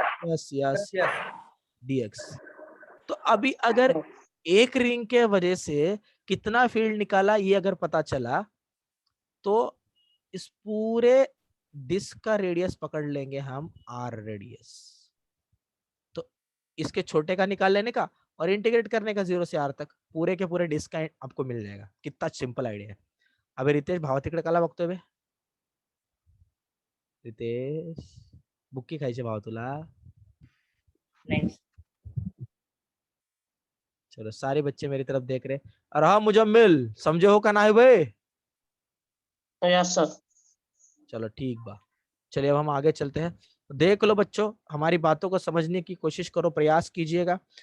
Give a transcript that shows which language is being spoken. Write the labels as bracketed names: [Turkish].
[Hindi] Yes dx. तो अभी अगर एक रिंग के वजह से कितना फील्ड निकाला ये अगर पता चला, तो इस पूरे डिस्क का रेडियस पकड़ लेंगे हम आर रेडियस। तो इसके छोटे का निकाल लेने का और इंटीग्रेट करने का 0 से आर तक, पूरे के पूरे डिस्क का आपको मिल जाएगा। कितना सिंपल आइडिया है। [Marathi] अबे रितेश भाव तिकडे कला बघतोय बे? रितेश बुक्की खायचे भाव तुला? [Hindi] चलो सारे बच्चे मेरी तरफ देख रहे। और हाँ मुजम्मिल समझे हो का ना है भाई? [English] Yes sir. [Hindi] चलो ठीक बा। चलिए अब हम आगे चलते हैं। देख लो बच्चों, हमारी बातों को समझने की कोशिश करो, प्रयास कीजिएगा।